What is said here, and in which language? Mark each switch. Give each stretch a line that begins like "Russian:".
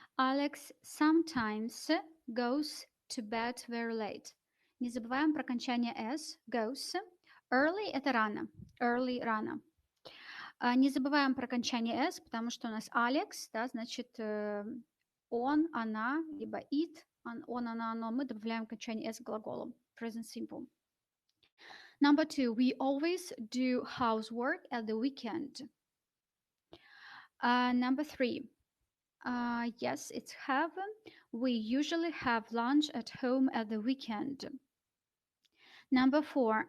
English: Alex sometimes goes to bed very late.
Russian: Не забываем про окончание s, goes. Early – это рано. Early – рано. Не забываем про окончание s, потому что у нас Alex, да, значит, он, она, либо it, он, она, оно. Мы добавляем окончание s к глаголу.
English: Present simple. Number 2. We always do housework at the weekend. Number 3. Yes, it's have. We usually have lunch at home at the weekend. Number 4.